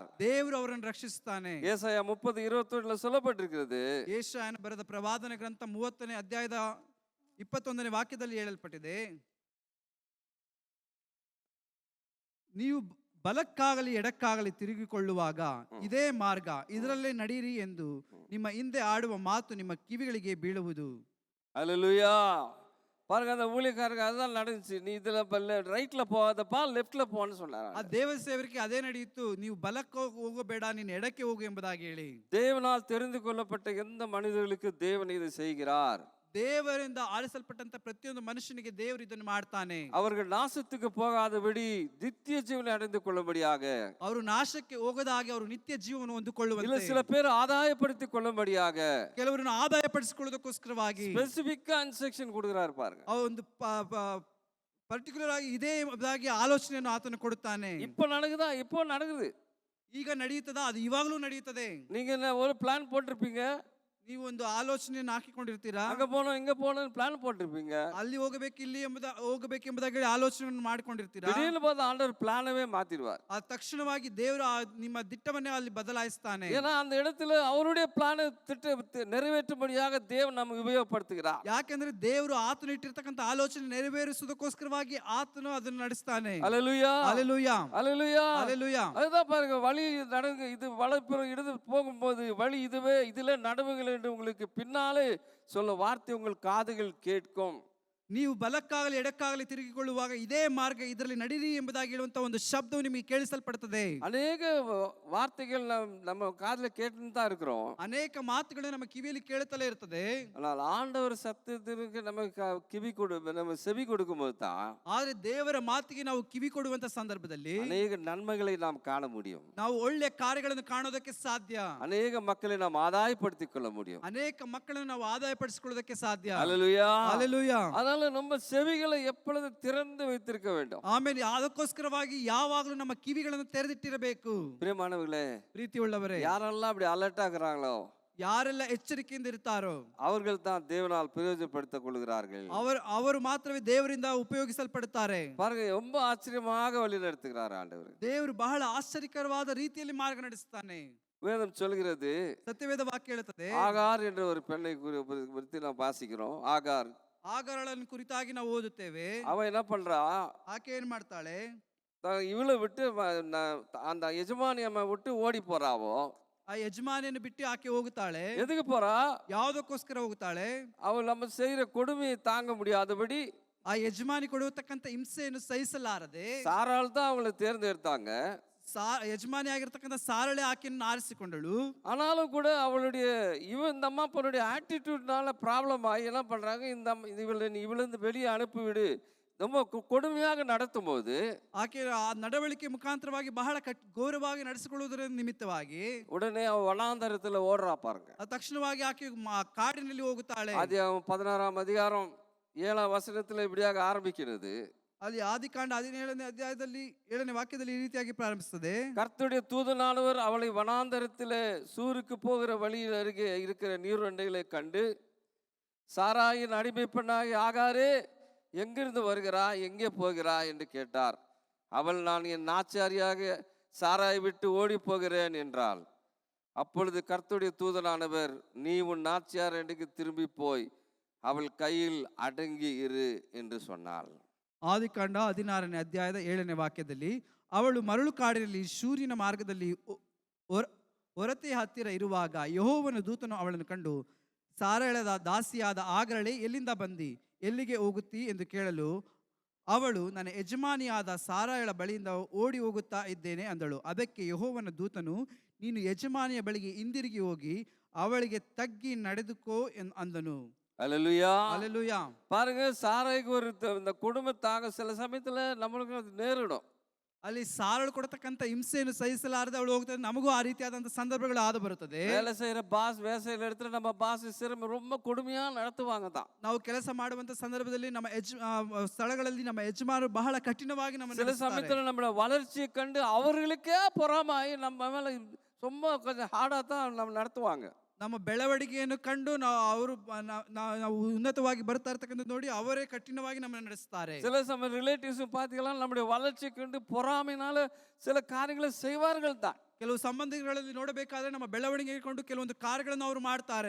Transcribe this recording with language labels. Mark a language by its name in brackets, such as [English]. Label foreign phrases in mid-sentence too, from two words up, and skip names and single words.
[Kannada] ದೇವರು ಅವರನ್ನು ರಕ್ಷಿಸುತ್ತಾನೆ. [Tamil] ஏசாயா 30:21 சொல்லப்பட்டிருக்கிறது. [Kannada] ಯೆಶಾಯನ ಬರೆದ ಪ್ರವಾದನ ಗ್ರಂಥ 30ನೇ ಅಧ್ಯಾಯದ 21ನೇ ವಾಕ್ಯದಲ್ಲಿ ಹೇಳಲ್ಪಟ್ಟಿದೆ, ನೀವು ಬಲಕ್ಕಾಗಲಿ ಎಡಕ್ಕಾಗಲಿ ತಿರುಗಿಕೊಳ್ಳುವಾಗ ಇದೇ ಮಾರ್ಗ, ಇದರಲ್ಲೇ ನಡೀರಿ ಎಂದು ನಿಮ್ಮ ಹಿಂದೆ ಆಡುವ ಮಾತು ನಿಮ್ಮ ಕಿವಿಗಳಿಗೆ ಬೀಳುವುದು. [Tamil] அல்லேலூயா. பாருங்க, அந்த ஊழியக்காரங்க அதுதான் நடந்துச்சு. நீ இதுல ரைட்ல போகாதப்பா, லெஃப்ட்ல போன்னு சொன்னாங்க. [Kannada] ಆ ದೇವ ಸೇವಕರಿಗೆ ಅದೇ ನಡೆಯಿತು, ನೀವು ಬಲಕ್ಕೆ ಹೋಗಬೇಡ, ನೀನು ಎಡಕ್ಕೆ ಹೋಗು ಎಂಬುದಾಗಿ ಹೇಳಿ. [Tamil] தேவனால் தெரிந்து கொள்ளப்பட்ட எந்த மனிதர்களுக்கு தேவன் இதை செய்கிறார். [Kannada] ದೇವರಿಂದ ಆರಿಸಲ್ಪಟ್ಟಂತ ಪ್ರತಿಯೊಂದು ಮನುಷ್ಯನಿಗೆ ದೇವರು ಇದನ್ನು ಮಾಡ್ತಾನೆ. [Tamil] அவர்கள் நாசத்துக்கு போகாதபடி நித்திய ஜீவனை அடைந்து கொள்ளும்படியாக, [Kannada] ಅವರು ನಾಶಕ್ಕೆ ಹೋಗದ ಹಾಗೆ ಅವರು ನಿತ್ಯ ಜೀವವನ್ನು [Tamil] இல்ல [Kannada] ಹೊಂದಿಕೊಳ್ಳುವಂತೆ, [Tamil] சில பேர் ஆதாயப்படுத்திக் கொள்ளும்படியாக [Kannada] ಕೆಲವರನ್ನು ಆದಾಯ ಪಡಿಸಿಕೊಳ್ಳೋದಕ್ಕೋಸ್ಕರವಾಗಿ [English] specifically instruction [Tamil] கொடுக்கிறார் பாருங்க. [Kannada] ಆ ಒಂದು ಪರ್ಟಿಕ್ಯುಲರ್ ಆಗಿ ಇದೇ ಎಂಬುದಾಗಿ ಆಲೋಚನೆಯನ್ನು ಆತನು ಕೊಡುತ್ತಾನೆ. [Tamil] இப்ப நடக்குதா? இப்போ நடக்குது. [Kannada] ಈಗ ನಡೆಯುತ್ತದಾ? ಅದು ಇವಾಗಲೂ ನಡೆಯುತ್ತದೆ. [Tamil] நீங்க ஒரு பிளான் போட்டிருப்பீங்க, [Kannada] ನೀವು ಒಂದು ಆಲೋಚನೆಯನ್ನು ಹಾಕಿಕೊಂಡಿರ್ತೀರಾ, [Tamil] அங்க போனோம் இங்க போனோம் பிளான் போட்டிருப்பீங்க, [Kannada] ಅಲ್ಲಿ ಹೋಗಬೇಕು ಇಲ್ಲಿ ಹೋಗಬೇಕೆಂಬುದಾಗಿ ಆಲೋಚನೆಯನ್ನು ಮಾಡಿಕೊಂಡಿರ್ತೀರಾ. [Tamil] திடீர்னு பார்த்து ஆண்டவர் பிளானவே மாத்திடுவார். [Kannada] ಆ ತಕ್ಷಣವಾಗಿ ದೇವರು ನಿಮ್ಮ ದಿಟ್ಟವನ್ನೇ ಅಲ್ಲಿ ಬದಲಾಯಿಸ್ತಾನೆ. [Tamil] ஏன்னா அந்த இடத்துல அவருடைய பிளானை நிறைவேற்றும்படியாக தேவன் நமக்கு உபயோகப்படுத்துகிறார். [Kannada] ಯಾಕೆಂದ್ರೆ ದೇವರು ಆತನು ಇಟ್ಟಿರ್ತಕ್ಕಂಥ ಆಲೋಚನೆ ನೆರವೇರಿಸುವುದಕ್ಕೋಸ್ಕರವಾಗಿ ಆತನು ಅದನ್ನು ನಡೆಸ್ತಾನೆ. [Tamil] அல்லேலூயா, அல்லேலೂಯಾ, அல்லேலூயா, அல்லேலூಯಾ. அதுதான் பாருங்க, வழி நடங்க, இது வலப்புறம் இடது போகும்போது வழி இதுவே, இதுல நடுவுகள் என்று உங்களுக்கு பின்னாலே சொல்ல வார்த்தை உங்கள் காதுகள் கேட்கும். [Kannada] ನೀವು ಬಲಕ್ಕಾಗಲಿ ಎಡಕ್ಕಾಗಲಿ ತಿರುಗಿಕೊಳ್ಳುವಾಗ ಇದೇ ಮಾರ್ಗ, ಇದರಲ್ಲಿ ನಡೀರಿ ಎಂಬುದಾಗಿ ಹೇಳುವಂತ ಒಂದು ಶಬ್ದವು ನಿಮಗೆ ಕೇಳಿಸಲ್ಪಡುತ್ತದೆ. [Tamil] ಅನೇಕ வார்த்தைகள் நம்ம காதுல கேட்டுன்னு தான் இருக்கிறோம். [Kannada] ಅನೇಕ ಮಾತುಗಳು ನಮ್ಮ ಕಿವಿಯಲ್ಲಿ ಕೇಳುತ್ತಲೇ ಇರ್ತದೆ. [Tamil] ஆனால் ஆண்டவர் சத்தத்திற்கு நம்ம செவி கொடுக்கும்போது தான், [Kannada] ಆದ್ರೆ ದೇವರ ಮಾತಿಗೆ ನಾವು ಕಿವಿ ಕೊಡುವಂತ ಸಂದರ್ಭದಲ್ಲಿ [Tamil] அநேக நன்மைகளை நாம் காண முடியும். [Kannada] ನಾವು ಒಳ್ಳೆ ಕಾರ್ಯಗಳನ್ನು ಕಾಣೋದಕ್ಕೆ ಸಾಧ್ಯ. [Tamil] அநேக மக்களை நாம் ஆதாயப்படுத்திக் கொள்ள முடியும். [Kannada] ಅನೇಕ ಮಕ್ಕಳನ್ನು ನಾವು ಆದಾಯ ಪಡಿಸಿಕೊಳ್ಳೋದಕ್ಕೆ ಸಾಧ್ಯ. [Tamil] அல்லேலூயா, அல்லேலೂಯಾ. அதனால நம்ம செவிகளை எப்பொழுது திறந்து வைத்திருக்க வேண்டும். [Kannada] ಆಮೇಲೆ ಅದಕ್ಕೋಸ್ಕರವಾಗಿ ಯಾವಾಗಲೂ ನಮ್ಮ ಕಿವಿಗಳನ್ನು ತೆರೆದಿಟ್ಟಿರಬೇಕು. [Tamil] பிரியமானவர்களே, [Kannada] ಪ್ರೀತಿಯುಳ್ಳವರೇ, [Tamil] யாரெல்லாம் அப்படி அலர்ட் ஆகுறாங்களோ, [Kannada] ಯಾರೆಲ್ಲ ಎಚ್ಚರಿಕೆಯಿಂದ ಇರ್ತಾರೋ [Tamil] அவர்கள் தான் தேவனால் பிரயோஜனப்படுத்திக் கொள்கிறார்கள். [Kannada] ಅವರು ಮಾತ್ರವೇ ದೇವರಿಂದ ಉಪಯೋಗಿಸಲ್ಪಡುತ್ತಾರೆ. [Tamil] பாருங்க, ரொம்ப ஆச்சரியமாக வழி நடத்துகிறார் ஆண்டவர். [Kannada] ದೇವರು ಬಹಳ ಆಶ್ಚರ್ಯಕರವಾದ ರೀತಿಯಲ್ಲಿ ಮಾರ್ಗ ನಡೆಸುತ್ತಾನೆ. [Tamil] வேதம் சொல்கிறது, [Kannada] ಸತ್ಯವೇದ ವಾಕ್ಯ ಹೇಳುತ್ತದೆ, [Tamil] ஆகார் என்ற ஒரு பெண்ணை குறித்து நாம் வாசிக்கிறோம். ஆகார், [Kannada] ಆಗಾರಳನ್ನು ಕುರಿತಾಗಿ ನಾವು ಓದುತ್ತೇವೆ. [Tamil] அவ என்ன பண்றா? [Kannada] ಆಕೆ ಏನ್ ಮಾಡ್ತಾಳೆ? [Tamil] இவளை விட்டு அந்த எஜமானி அம்மா விட்டு ஓடி போறாவோ. [Kannada] ಆ ಯಜಮಾನಿಯನ್ನು ಬಿಟ್ಟು ಆಕೆ ಹೋಗುತ್ತಾಳೆ. [Tamil] எதுக்கு போறா? [Kannada] ಯಾವುದಕ್ಕೋಸ್ಕರ ಹೋಗುತ್ತಾಳೆ? [Tamil] அவள் நம்ம செய்யற கொடுமையை தாங்க முடியாதபடி, [Kannada] ಆ ಯಜಮಾನಿ ಕೊಡುವತಕ್ಕಂತ ಹಿಂಸೆಯನ್ನು ಸಹಿಸಲಾರದೆ [Tamil] சாராள் தான் அவளை தேர்ந்தெடுத்தாங்க. [Kannada] ಯಜಮಾನಿ ಆಗಿರ್ತಕ್ಕಂಥ ಸಾರಳೆ ಆಕೆಯನ್ನು ಆರಿಸಿಕೊಂಡಳು. [Tamil] ஆனாலும் கூட அவளுடைய இந்த அம்மா பொண்ணுடைய [English] attitude-னால problem [Tamil] ஆகி என்ன பண்றாங்க, இவளிருந்து வெளியே அனுப்பிவிடு, ரொம்ப கொடுமையாக நடத்தும் போது [Kannada] ಆಕೆ ಆ ನಡವಳಿಕೆ ಮುಖಾಂತರವಾಗಿ ಬಹಳ ಗೌರವವಾಗಿ ನಡೆಸಿಕೊಳ್ಳುವುದರ ನಿಮಿತ್ತವಾಗಿ [Tamil] உடனே அவ வனாந்தரத்துல ஓடுறா பாருங்க. [Kannada] ತಕ್ಷಣವಾಗಿ ಆಕೆ ಕಾಡಿನಲ್ಲಿ ಹೋಗುತ್ತಾಳೆ. [Tamil] ஆதியாகமம் 16ஆம் அதிகாரம் 7ஆம் வசனத்துல இப்படியாக ஆரம்பிக்கிறது. [Kannada] ಅಲ್ಲಿ ಆದಿಕಾಂಡ 17ನೇ ಅಧ್ಯಾಯದಲ್ಲಿ 7ನೇ ವಾಕ್ಯದಲ್ಲಿ ಈ ರೀತಿಯಾಗಿ ಪ್ರಾರಂಭಿಸುತ್ತದೆ. [Tamil] கர்த்தருடைய தூதனானவர் அவளை வனாந்தரத்திலே சூருக்கு போகிற வழியில் அருகே இருக்கிற நீருண்டைகளை கண்டு, சாராயின் அடிமை பெண்ணாகி ஆகாரே, எங்கிருந்து வருகிறாய், எங்கே போகிறாய் என்று கேட்டார். அவள், நான் என் நாச்சாரியாக சாராயை விட்டு ஓடி போகிறேன் என்றாள். அப்பொழுது கர்த்தருடைய தூதனானவர், நீ உன் நாச்சியார் அண்டைக்கு திரும்பி போய் அவள் கையில் அடங்கி இரு என்று சொன்னாள். [Kannada] ಆದಿಕಾಂಡ 16ನೇ ಅಧ್ಯಾಯದ 7ನೇ ವಾಕ್ಯದಲ್ಲಿ, ಅವಳು ಮರಳು ಕಾಡಿನಲ್ಲಿ ಶೂರಿನ ಮಾರ್ಗದಲ್ಲಿ ಹೊರತೆಯ ಹತ್ತಿರ ಇರುವಾಗ ಯೆಹೋವನ ದೂತನು ಅವಳನ್ನು ಕಂಡು, ಸಾರಳದ ದಾಸಿಯಾದ ಆಗರಳೆ, ಎಲ್ಲಿಂದ ಬಂದಿ, ಎಲ್ಲಿಗೆ ಹೋಗುತ್ತಿ ಎಂದು ಕೇಳಲು ಅವಳು ನನ್ನ ಯಜಮಾನಿಯಾದ ಸಾರಾಯಳ ಬಳಿಯಿಂದ ಓಡಿ ಹೋಗುತ್ತಾ ಇದ್ದೇನೆ ಅಂದಳು. ಅದಕ್ಕೆ ಯೆಹೋವನ ದೂತನು, ನೀನು ಯಜಮಾನಿಯ ಬಳಿಗೆ ಹಿಂದಿರುಗಿ ಹೋಗಿ ಅವಳಿಗೆ ತಗ್ಗಿ ನಡೆದುಕೋ ಅಂದನು. [Tamil] அல்லேலூயா. அல்லேலூயா. பாருங்க, சாராய்க்கு ஒரு இந்த கொடுமை தாங்க சில சமயத்துல நம்மளுக்கு அது நேரிடும். [Kannada] ಅಲ್ಲಿ ಸಾರಳು ಕೊಡತಕ್ಕಂಥ ಹಿಂಸೆಯನ್ನು ಸಹಿಸಲಾರದೆ ಅವಳು ಹೋಗ್ತದೆ. ನಮಗೂ ಆ ರೀತಿಯಾದಂಥ ಸಂದರ್ಭಗಳು ಆದ ಬರುತ್ತದೆ. [Tamil] வேலை செய்யற பாஸ் வேலையில எடுத்துட்டு நம்ம பாஸ் சிறுமி ரொம்ப கொடுமையா நடத்துவாங்க தான். [Kannada] ನಾವು ಕೆಲಸ ಮಾಡುವಂತ ಸಂದರ್ಭದಲ್ಲಿ ನಮ್ಮ ಸ್ಥಳಗಳಲ್ಲಿ ನಮ್ಮ ಯಜಮಾನರು ಬಹಳ ಕಠಿಣವಾಗಿ ನಮ್ಮನ್ನು [Tamil] சில சமயத்துல நம்மள வளர்ச்சியை கண்டு அவர்களுக்கே பொறாமாயி நம்ம மேல ரொம்ப கொஞ்சம் ஹார்டா தான் நம்ம நடத்துவாங்க. [Kannada] ನಮ್ಮ ಬೆಳವಣಿಗೆಯನ್ನು ಕಂಡು ನಾವು ಉನ್ನತವಾಗಿ ಬರ್ತಾ ಇರ್ತಕ್ಕಂಥ ನೋಡಿ ಅವರೇ ಕಠಿಣವಾಗಿ ನಮ್ಮನ್ನು ನಡೆಸ್ತಾರೆ. [Tamil] சில சமயம் ரிலேட்டிவ்ஸ் பாத்தீங்கன்னா நம்முடைய வளர்ச்சி கண்டு பொறாமைனால சில காரியங்களை செய்வார்கள் தான். [Kannada] ಕೆಲವು ಸಂಬಂಧಿಗಳಲ್ಲಿ ನೋಡಬೇಕಾದ್ರೆ ನಮ್ಮ ಬೆಳವಣಿಗೆ ಕೊಂಡು ಕೆಲವೊಂದು ಕಾರ್ಯಗಳನ್ನು ಅವರು ಮಾಡ್ತಾರೆ.